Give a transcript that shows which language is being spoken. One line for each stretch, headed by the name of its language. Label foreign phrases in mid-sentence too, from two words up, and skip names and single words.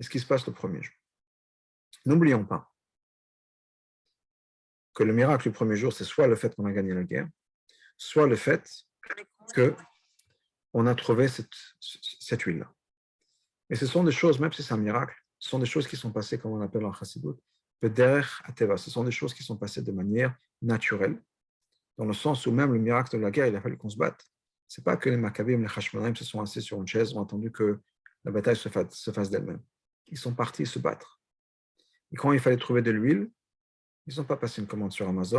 French: et ce qui se passe le premier jour. N'oublions pas que le miracle du premier jour, c'est soit le fait qu'on a gagné la guerre, soit le fait qu'on a trouvé cette huile-là. Et ce sont des choses, même si c'est un miracle, ce sont des choses qui sont passées, comme on appelle en chassidut,
Hebrew: דרך הטבע.
French: Ce sont des choses qui sont passées de manière naturelle, dans le sens où même le miracle de la guerre, il a fallu qu'on se batte. Ce n'est pas que les Maccabim, les Hashmonaïm se sont assis sur une chaise, ont attendu que la bataille se fasse d'elle-même. Ils sont partis se battre. Et quand il fallait trouver de l'huile, ils n'ont pas passé une commande sur Amazon.